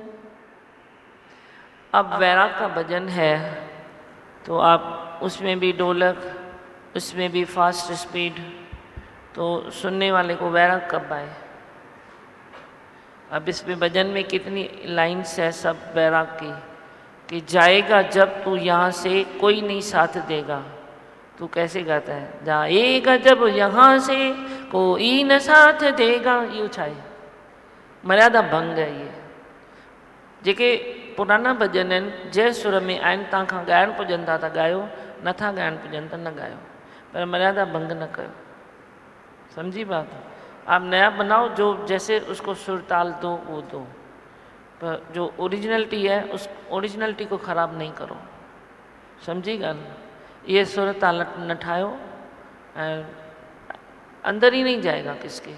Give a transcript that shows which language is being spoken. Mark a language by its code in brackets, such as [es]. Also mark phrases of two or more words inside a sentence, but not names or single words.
[hi] अब वैराग का भजन है तो आप उसमें भी ढोलक, उसमें भी फास्ट स्पीड, तो सुनने वाले को वैराग कब आए। अब इसमें भजन में कितनी लाइन्स है सब वैराग की, कि जाएगा जब तू यहाँ से कोई नहीं साथ देगा। तू कैसे गाता है? जाएगा जब यहाँ से कोई न साथ देगा, [sd] इहो छा आहे? [hi] मर्यादा भंग है ये। [sd] जेके पुराना भजन आहिनि जंहिं सुर में आहिनि, तव्हां खां ॻाइणु पुॼनि था त ॻायो, नथा ॻाइणु पुॼनि त न ॻायो, पर मर्यादा भंग न कयो। [hi] समझी बात? आप नया बनाओ, जो जैसे उसको सुर ताल दो वो दो, पर जो ओरिजिनलिटी है उस ओरिजिनलिटी को ख़राब नहीं करो। [sd] समझी ॻाल्हि? [hi] ये [sd] सुर ताल न ठाहियो, [hi] अंदर ही नहीं जाएगा किसके।